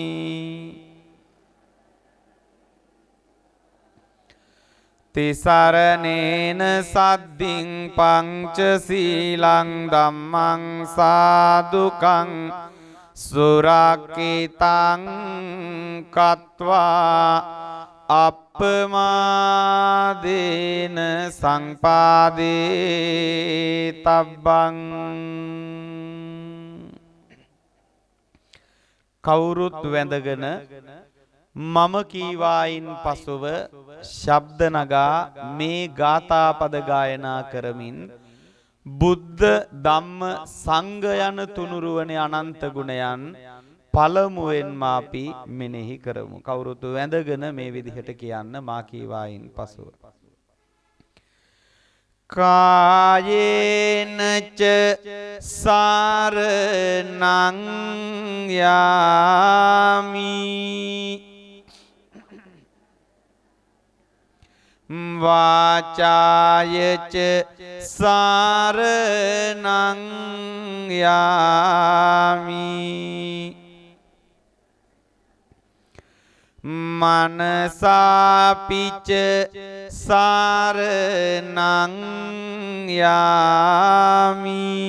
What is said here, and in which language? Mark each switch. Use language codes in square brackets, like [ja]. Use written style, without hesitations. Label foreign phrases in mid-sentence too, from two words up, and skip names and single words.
[pi] තිසරණේන සද්දින් පංචශීලං ධම්මං සාදුකං සුරක්ඛිතං කତ୍වා අප්පමාදේන සංපාදේ තබ්බං [si] කවුරුත් වැඳගෙන මම කීවායින් පසුව ශබ්ද නගා මේ ගාථා පද ගායනා කරමින් බුද්ධ ධම්ම සංඝ යන තුනුරුවනේ අනන්ත ගුණයන් පළමුවෙන්ම අපි මෙනෙහි කරමු. කවුරුත් වැඳගෙන මේ විදිහට කියන්න මා කීවායින් පසුව. [pi] කායේන ච සාරණං යාමි වාචායච සාරණං යාමි මනසාපිච සාරණං යාමි